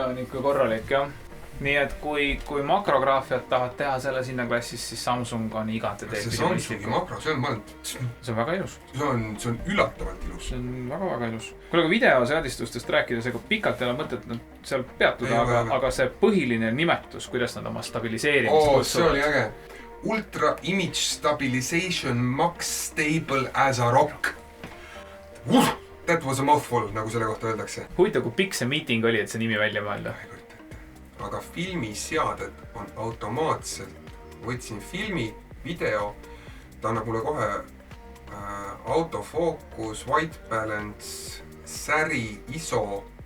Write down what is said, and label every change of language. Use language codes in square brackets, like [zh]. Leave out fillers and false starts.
[et] on ikka korralik, jah. Nii et kui makrograafiat tahad teha selle sinna klassis, siis Samsung on igati teed. See Samsungi makro, see on väga ilus. See on üllatavalt ilus. See on väga ilus. Kui aga videoseadistustest rääkides, ega pikalt ei ole mõtet seal peatuda, aga see põhiline nimetus, kuidas nad oma stabiliseerimist see oli äge. [en] Ultra Image Stabilization Max Stable as a Rock. That was a mouthful, [et] nagu selle kohta öeldakse. Huvitav, kui pikk see meeting oli, et see nimi välja mõelda. Aga filmiseaded on automaatselt. Võtsin filmi, video, ta annab mulle kohe autofookus, white balance, säri, ISO.